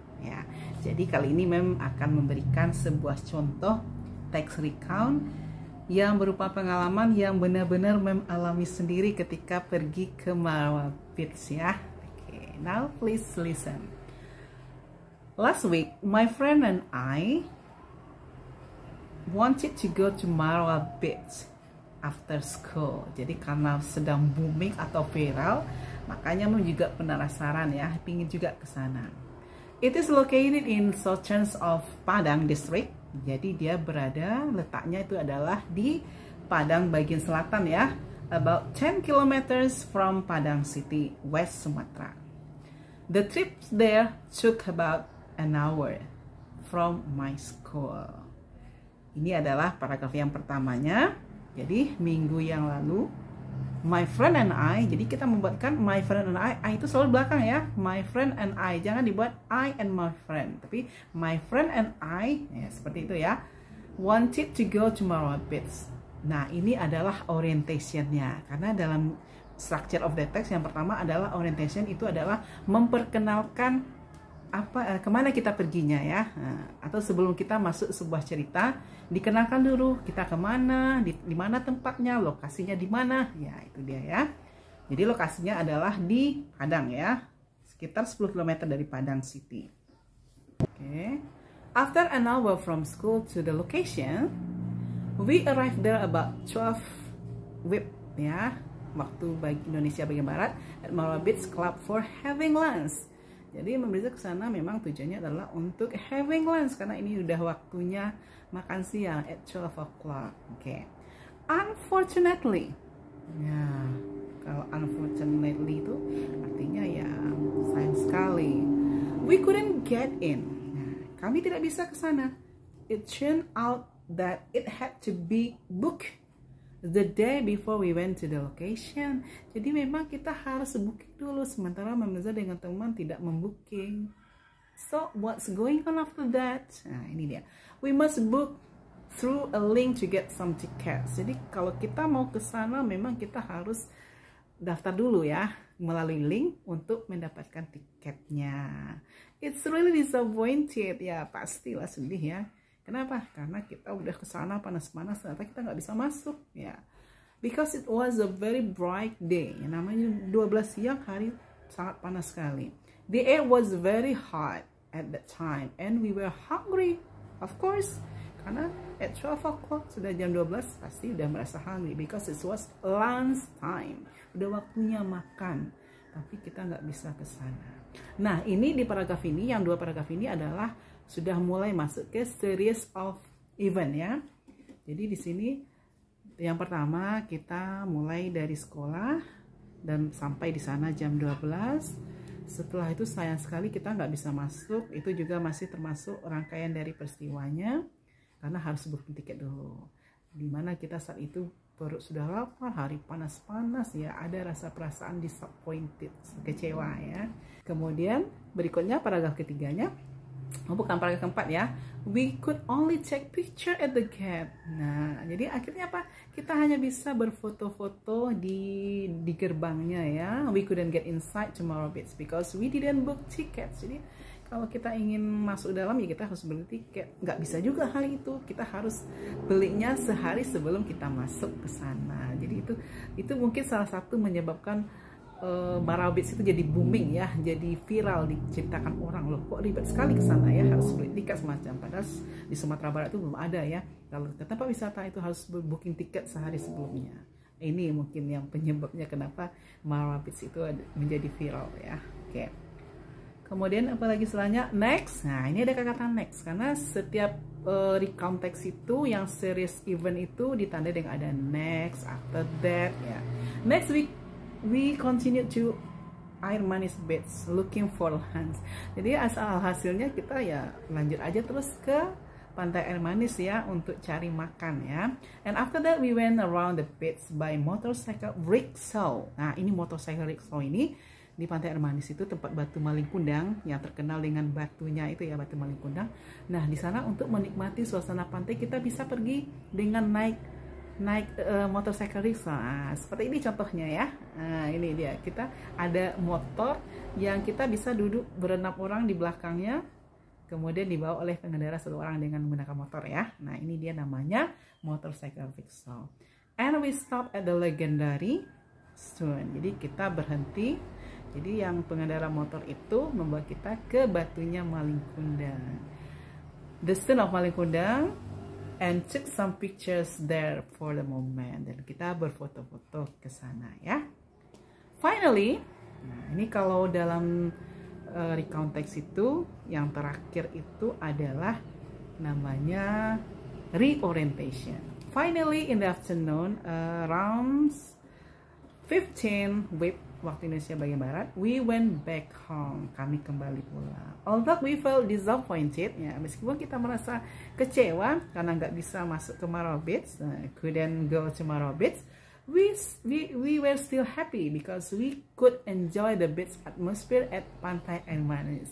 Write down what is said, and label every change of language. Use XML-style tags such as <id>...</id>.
<id>Ya, jadi kali ini Mem akan memberikan sebuah contoh teks recount yang berupa pengalaman yang benar-benar Mem alami sendiri ketika pergi ke Marawa Beach ya.</id> <en>Okay, now please listen. Last week, my friend and I wanted to go to Marwa Beach after school.</en> <id>Jadi karena sedang booming atau viral, makanya Mom juga penasaran ya, pingin juga ke sana.</id> <en>It is located in southern of Padang District.</en> <id>Jadi dia letaknya itu adalah di Padang bagian selatan ya,</id> <en>about 10 kilometers from Padang City, West Sumatra. The trip there took about an hour from my school.</en> <id>Ini adalah paragraf yang pertamanya. Jadi minggu yang lalu,</id> <en>my friend and I,</en> <id>jadi kita membuatkan my friend and I itu selalu belakang ya, my friend and I, jangan dibuat</id> <en>I and my friend,</en> <id>tapi my friend and I, ya, seperti itu ya,</id> <en>wanted to go to Marwa Beach.</en> <id>Nah ini adalah orientationnya, karena dalam</id> <en>structure of the text</en> <id>yang pertama adalah orientation, itu adalah memperkenalkan kemana kita perginya ya, atau sebelum kita masuk sebuah cerita dikenalkan dulu kita kemana, di mana tempatnya, lokasinya di mana ya, itu dia ya. Jadi lokasinya adalah di Padang ya, sekitar 10 km dari Padang City.</id> <en>Okay. After an hour from school to the location, we arrived there about 12 WIB ya,</en> <id>waktu Indonesia bagian barat,</id> <en>at Marwa Beach Club for having lunch.</en> <id>Jadi memberi ke sana memang tujuannya adalah untuk</id> <en>having lunch,</en> <id>karena ini udah waktunya makan siang</id> <en>at 12 o'clock.</en> <id>Oke. Unfortunately. Ya, kalau unfortunately itu artinya ya sayang sekali.</id> <en>We couldn't get in.</en> <id>Nah, kami tidak bisa ke sana.</id> <en>It turned out that it had to be booked the day before we went to the location.</en> <id>Jadi memang kita harus booking dulu, sementara Mirza dengan teman tidak membooking.</id> <en>So what's going on after that?</en> <id>Nah ini dia.</id> <en>We must book through a link to get some tickets.</en> <id>Jadi kalau kita mau ke sana memang kita harus daftar dulu ya, melalui link untuk mendapatkan tiketnya.</id> <en>It's really disappointed</en> <id>ya, pastilah sedih ya. Kenapa? Karena kita udah ke sana panas-panas, ternyata kita nggak bisa masuk ya.</id> <en>Because it was a very bright day.</en> <id>Yang namanya 12 siang, hari sangat panas sekali.</id> <en>The air was very hot at that time and we were hungry, of course.</en> <id>Karena</id> <en>at 12 o'clock,</en> <id>sudah jam 12, pasti udah merasa hungry</id> <en>because it was lunch time.</en> <id>Udah waktunya makan, tapi kita nggak bisa ke sana. Nah, ini di paragraf ini, yang dua paragraf ini adalah sudah mulai masuk ke</id> <en>series of event</en> <id>ya. Jadi di sini yang pertama kita mulai dari sekolah dan sampai di sana jam 12. Setelah itu sayang sekali kita nggak bisa masuk. Itu juga masih termasuk rangkaian dari peristiwanya, karena harus booking tiket dulu. Dimana kita saat itu perut sudah lapar, hari panas-panas ya, ada rasa perasaan disappointed, kecewa ya. Kemudian berikutnya paragraf ketiganya, bukan paragraf keempat ya,</id> <en>we could only take picture at the gate.</en> <id>Nah jadi akhirnya apa, kita hanya bisa berfoto-foto di gerbangnya ya.</id> <en>We couldn't get inside to Marwa Beach because we didn't book tickets.</en> <id>Jadi kalau kita ingin masuk dalam ya kita harus beli tiket. Nggak bisa juga hari itu, kita harus belinya sehari sebelum kita masuk ke sana. Jadi itu mungkin salah satu menyebabkan Marwa Beach itu jadi booming ya, jadi viral, diceritakan orang, loh kok ribet sekali ke sana ya, harus beli tiket semacam. Padahal di Sumatera Barat itu belum ada ya. Kalau ke tempat wisata itu harus booking tiket sehari sebelumnya. Ini mungkin yang penyebabnya kenapa Marwa Beach itu menjadi viral ya. Oke. Kemudian apalagi selanjutnya, next. Nah ini ada kata next, karena setiap recount text itu yang series event itu ditandai dengan ada next,</id> <en>after that</en> <id>ya.</id> <en>Next week we continue to Air Manis Beach looking for lunch.</en> <id>Jadi asal hasilnya kita ya lanjut aja terus ke Pantai Air Manis ya untuk cari makan ya.</id> <en>And after that we went around the beach by motorcycle rickshaw.</en> <id>Nah ini motorcycle rickshaw ini di Pantai Air Manis itu tempat Batu Maling Kundang yang terkenal dengan batunya itu ya, Batu Maling Kundang. Nah di sana untuk menikmati suasana pantai kita bisa pergi dengan naik motorcycle rickshaw. Nah, seperti ini contohnya ya. Nah, ini dia, kita ada motor yang kita bisa duduk berenam orang di belakangnya, kemudian dibawa oleh pengendara satu orang dengan menggunakan motor ya. Nah ini dia namanya</id> <en>motorcycle rickshaw. And we stop at the legendary stone.</en> <id>Jadi kita berhenti Jadi yang pengendara motor itu membawa kita ke batunya Malingkundang,</id> <en>the Stone of Malingkundang, and took some pictures there for the moment.</en> <id>Dan kita berfoto-foto ke sana ya. Finally, nah ini kalau dalam recount text itu yang terakhir itu adalah namanya reorientation.</id> <en>Finally in the afternoon, around 15 WIB</en> <id>waktu Indonesia bagian barat,</id> <en>we went back home.</en> <id>Kami kembali pulang.</id> <en>Although we felt disappointed,</en> <id>ya meskipun kita merasa kecewa karena nggak bisa masuk ke Marawa Beach,</id> <en>couldn't go to Marawa Beach, we were still happy because we could enjoy the beach atmosphere at Pantai Air Manis.</en>